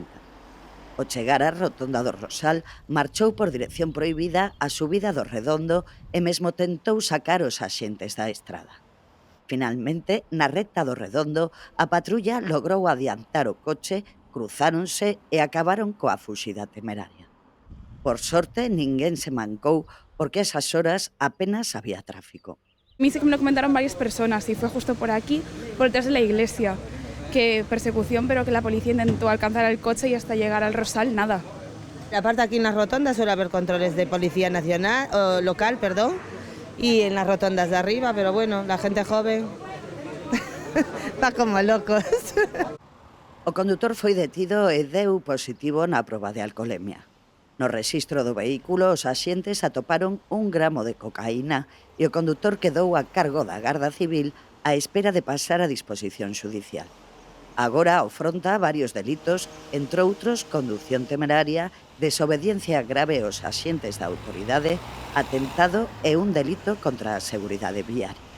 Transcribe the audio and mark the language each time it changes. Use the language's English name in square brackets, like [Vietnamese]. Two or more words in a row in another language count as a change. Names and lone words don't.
[Galician] Ao chegar á rotonda do Rosal, marchou por dirección prohibida a subida do Redondo e mesmo tentou sacar os axentes da estrada. Finalmente, na recta do Redondo, a patrulla logrou adiantar o coche, cruzáronse e acabaron coa fuxida temeraria. Por sorte, ninguén se mancou porque a esas horas apenas había tráfico. [Spanish] A mí sí que me lo comentaron varias personas y fue justo por aquí, por detrás de la iglesia. Que persecución, pero que la policía intentó alcanzar el coche y hasta llegar al Rosal, nada. Aparte aquí en las rotondas suele haber controles de policía nacional, o local, perdón, y en las rotondas de arriba, pero bueno, la gente joven va como locos. [Galician] O condutor foi detido e deu positivo na proba de alcolemia. No rexistro do vehículo, os axentes atoparon 1 gramo de cocaína e o condutor quedou a cargo da Garda Civil á espera de pasar a disposición xudicial. Agora afronta varios delitos, entre outros condución temeraria, desobediencia grave aos axentes da autoridade, atentado e un delito contra a seguridade viaria.